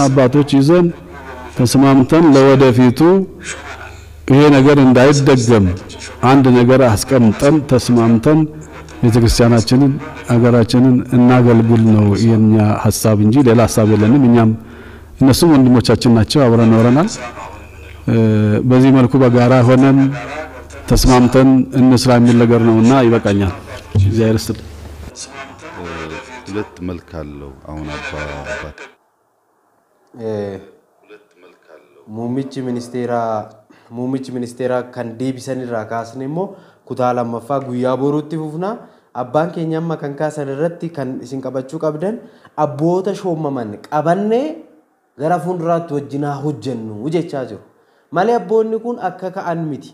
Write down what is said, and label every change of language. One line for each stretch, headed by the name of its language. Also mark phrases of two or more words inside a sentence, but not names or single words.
Amharic: አባቶች ይዘን ተስማምተን ለወደፊቱ ይሄ ነገር እንዳይደገም አንድ ነገር አስቀምጠን ተስማምተን ቤተክርስቲያናችንን አገራችንን እናገልግል ነው የኛ ሐሳብ እንጂ ሌላ ሐሳብ የለንም። እኛም እነሱም ወንድሞቻችን ናቸው፣ አብረን ኖረናል። በዚህ መልኩ በጋራ ሆነን ተስማምተን እንስራ የሚል ነገር ነውና ይበቃኛል። እግዚአብሔር ይስጥልኝ። ሁለት መልክ አለው። አሁን አባት
Oromo: Muummicha ministeeraa kan deebisanirraa kaasne immoo kutaa lammaffaa guyyaa boruutti fufna. Abbaan keenya amma kan kaasan irratti kan isin qabachuu qabdan abboota shoomaman qabannee gara fuulduraatti wajjinaa hojjennu jechaa jiru. Malee abboonni kun akka ka'an miti.